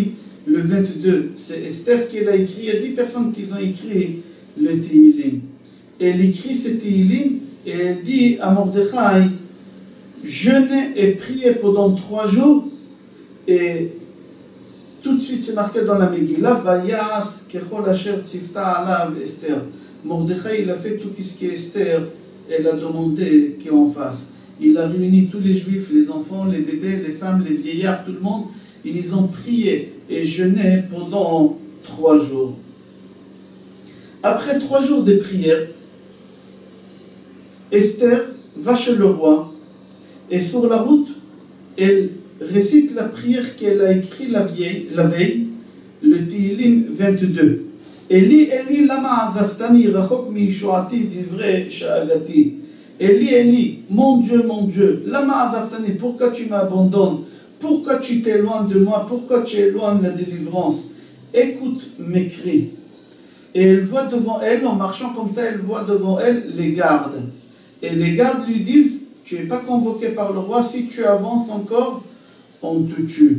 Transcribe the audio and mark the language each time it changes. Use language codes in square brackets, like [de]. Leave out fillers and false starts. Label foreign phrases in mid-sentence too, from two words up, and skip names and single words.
[fr] Le 22, c'est Esther qui l'a écrit. Il y a 10 personnes qui ont écrit le Tehillim. Elle écrit ce Tehillim et elle dit à Mordechai, jeûnez et priez pendant 3 jours. Et tout de suite, c'est marqué dans la Megillah, [he] ויעש ככל אשר צותה עליו אסתר. [fr] Mordechai, il a fait tout ce qui est Esther. Elle a demandé qu'on fasse. Il a réuni tous les Juifs, les enfants, les bébés, les femmes, les vieillards, tout le monde. Et ils ont prié et jeûné pendant 3 jours. Après 3 jours de prière, Esther va chez le roi et sur la route, elle récite la prière qu'elle a écrite la veille, le Tehillim 22. [he] אלי, אלי, למה עזבתני רחוק מישועתי דברי שאגתי. Eli, Eli, [fr] mon Dieu, [he] למה עזבתני, [fr] pourquoi tu m'abandonnes? Pourquoi tu t'éloignes de moi? Pourquoi tu éloignes la délivrance? Écoute mes cris. Et elle voit devant elle, en marchant comme ça, elle voit devant elle les gardes. Et les gardes lui disent, tu n'es pas convoqué par le roi, si tu avances encore, on te tue.